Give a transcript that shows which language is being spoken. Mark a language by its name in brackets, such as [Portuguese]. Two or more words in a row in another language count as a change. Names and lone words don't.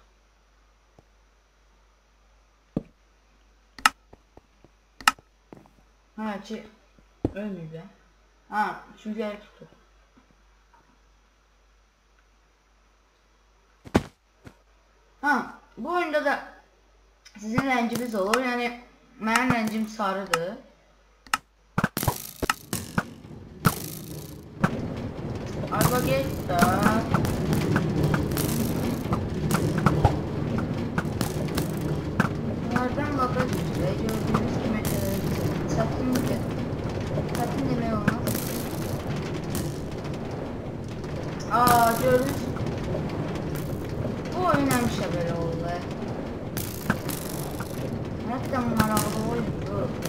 [Azerbaijani] Ki ölmür də. Üçüncü yeri tutduq. Bu oyunda da sizin rənginiz olur. Yəni mənim rəngim sarıdır. [Turkish] Araba geç da. Bunlardan bakar üstüne gördüğünüz gibi çatın [Azerbaijani] demək olmaz. [Turkish] Gördünüz. [Azerbaijani] Bu oyun həmişə belə oldu. Hətta maraqlı oyundur.